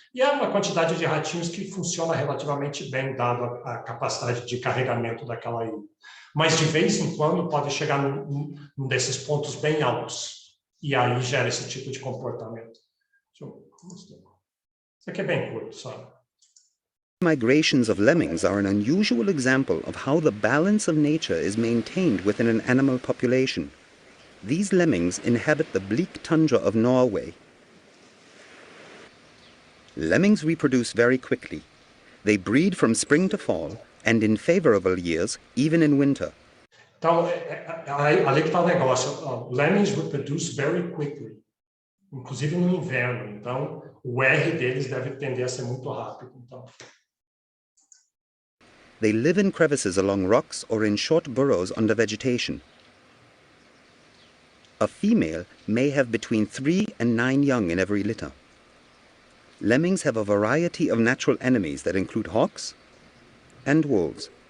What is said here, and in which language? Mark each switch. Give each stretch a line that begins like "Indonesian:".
Portuguese: E é uma quantidade de ratinhos que funciona relativamente bem, dado a capacidade de carregamento daquela ilha. Mas de vez em quando pode chegar num desses pontos bem altos. E aí gera esse tipo de comportamento. Deixa eu mostrar. Isso aqui é bem curto, sabe?
English: Migrations of lemmings are an unusual example of how the balance of nature is maintained within an animal population. These lemmings inhabit the bleak tundra of Norway. Lemmings reproduce very quickly. They breed from spring to fall, and in favorable years, even in winter.
Portuguese: Então, ali que está o negócio.
English: Lemmings reproduce very quickly,
Portuguese: inclusive no inverno. Então, o R deles deve tender a ser muito rápido. Então.
English: They live in crevices along rocks or in short burrows under vegetation. A female may have between 3 and 9 young in every litter. Lemmings have a variety of natural enemies that include hawks and wolves.